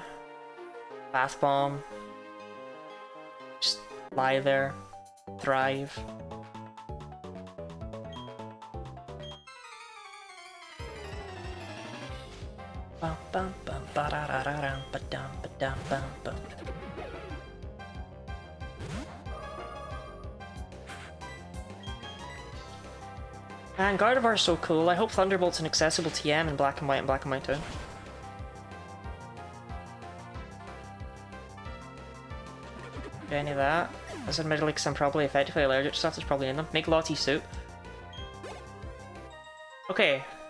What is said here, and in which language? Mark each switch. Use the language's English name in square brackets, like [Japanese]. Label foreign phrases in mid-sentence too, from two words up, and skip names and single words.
[English] Bath bomb. Just lie there. Thrive. Bum bum bum ba da da da dum ba dum ba dum bum bum. Man, Gardevoir is so cool. I hope Thunderbolt's an accessible TM in Black and White too. Any of that. That's admittedly because I'm probably effectively allergic to stuff that's probably in them. Make Lottie soup. Okay.